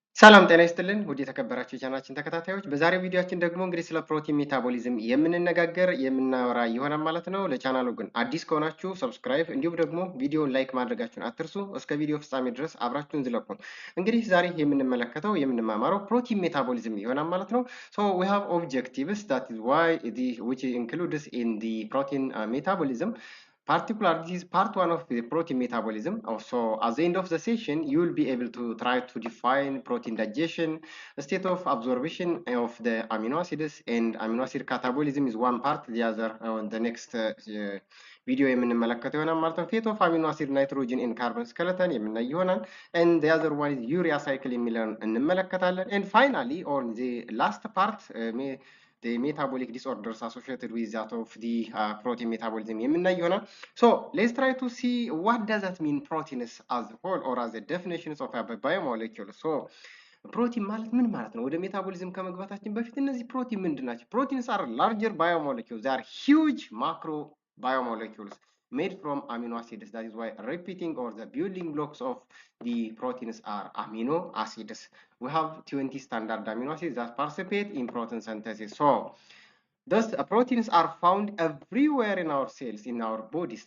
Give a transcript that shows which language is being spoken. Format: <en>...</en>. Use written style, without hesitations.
<am>ሰላም ጤና ይስጥልን ውድ የተከበራችሁ የቻናላችን ተከታታዮች፣ በዛሬው ቪዲዮአችን ደግሞ እንግዲህ ስለ ፕሮቲን ሜታቦሊዝም የምናወራ ይሆናል ማለት ነው። ለቻናሉ ግን አዲስ ከሆናችሁ ሰብስክራይብ እንዲሁም ደግሞ ቪዲዮውን ላይክ ማድረጋችሁን አትርሱ። እስከ ቪዲዮ ፍጻሜ ድረስ አብራችሁን ዝለቁ። እንግዲህ ዛሬ የምንማማረው ፕሮቲን ሜታቦሊዝም ይሆናል ማለት ነው።</am> <en>So we have objectives, that is why which includes in the protein metabolism. Particularly, this is part one of the protein metabolism. Also, at the end of the session, you will be able to try to define protein digestion, the state of absorption of the amino acids, and amino acid catabolism is one part. The other on the next video</en> <am>የምንመለከተው ይሆናል ማለት ነው።</am> <en>Fate of amino acid, nitrogen and carbon skeleton</en> <am>የምናይ ይሆናል።</am> <en>And the other one is urea cycle</en> <am>የሚለውን እንመለከታለን.</am> <en>And finally, on the last part, the metabolic disorders associated with that of the protein metabolism</en> <am>የምናይ ይሆናል።</am> <en>So let's try to see what does that mean proteins as a whole or as a definitions of a biomolecule.</en> <am>So ፕሮቲን ማለት ምን ማለት ነው? ወደ ሜታቦሊዝም ከመግባታችን በፊት እነዚህ ፕሮቲን ምንድን ናቸው?</am> <en>ፕሮቲንስ are larger biomolecules. They are huge macro biomolecules made from amino acids. That is why repeating or the building blocks of the proteins are amino acids. We have 20 standard amino acids that participate in protein synthesis. So thus, proteins are found everywhere in our cells, in our bodies.</en>